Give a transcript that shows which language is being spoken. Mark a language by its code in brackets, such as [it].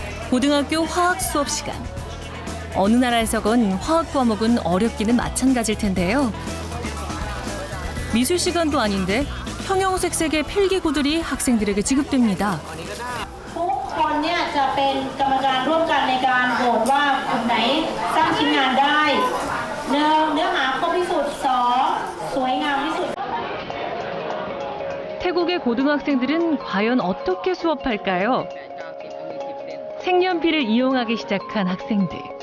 [ko] 고등학교 화학 수업 시간. 어느 나라에서건 화학 과목은 어렵기는 마찬가지일 텐데요. 미술 시간도 아닌데 형형색색의 필기구들이 학생들에게 지급됩니다. [th] ทุกคนเนี่ยจะเป็นกรรมการร่วมกันในการโหวตว่ากลุ่มไหนสร้างชิ้นงานได้เนื้อหาครบที่สุด2สวยงามที่สุด [ko] 태국의 고등학생들은 과연 어떻게 수업할까요? 색연필을 이용하기 시작한 학생들.